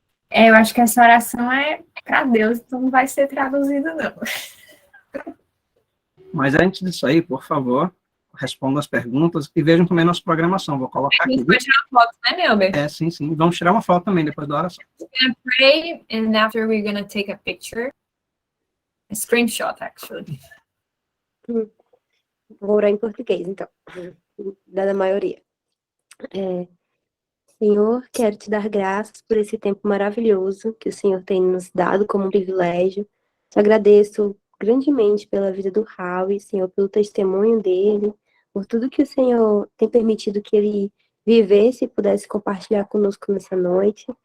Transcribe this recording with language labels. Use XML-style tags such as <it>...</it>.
<pt>Eu acho que essa oração é para Deus, então não vai ser traduzida, não. Mas antes disso aí, por favor, respondam as perguntas e vejam também nossa programação. Vou colocar A aqui. gente vai tirar uma foto, né, Nelber? Sim. Vamos tirar uma foto também depois da oração.</pt> <en>We're gonna pray, and after we're gonna take a picture. A screenshot, actually.</en> <pt>Vou orar em português, então, dada a maioria. Senhor, quero te dar graças por esse tempo maravilhoso que o Senhor tem nos dado como um privilégio. Te agradeço grandemente pela vida do Raul, Senhor, pelo testemunho dele, por tudo que o Senhor tem permitido que ele vivesse e pudesse compartilhar conosco nessa noite.</pt>